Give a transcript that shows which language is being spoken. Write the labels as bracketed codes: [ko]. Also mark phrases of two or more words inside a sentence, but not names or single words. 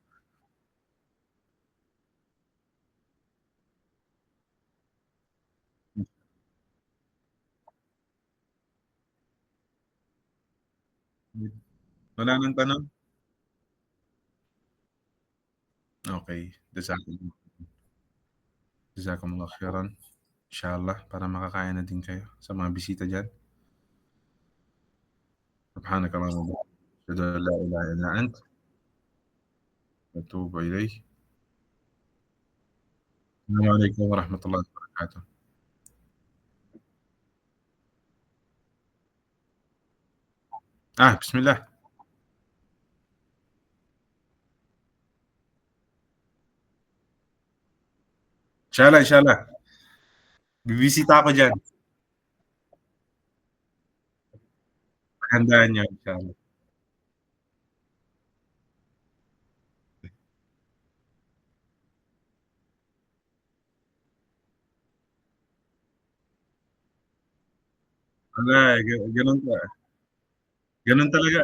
[tl] Wala ng tanong? Okey, [ar] جزاكم الله خيرا. [tl] Inshallah para makakain na din kayo sa mga bisita diyan. [ar] سبحانك اللهم وبحمدك أشهد أن لا إله إلا أنت وأتوب إليك. السلام عليكم ورحمة الله وبركاته. Bismillah. Inshallah, inshallah. [tl] Bibisita ako diyan. Paghandaan niyo inshallah. Wala, gano'n gano'n talaga.